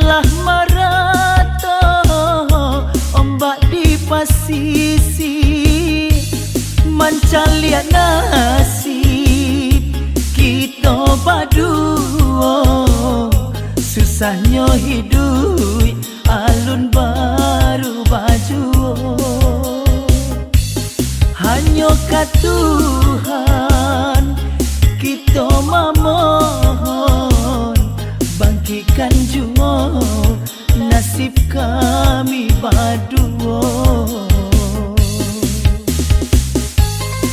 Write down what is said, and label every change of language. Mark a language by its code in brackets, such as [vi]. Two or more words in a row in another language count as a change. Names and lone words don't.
[min] lah marato ombak di pasisi, mencalian nasib kita baduo, susahnya hidup alun baru baju. [id] Hanya ke Tuhan kita memohon, bangkitkan jua nasib kami baduo.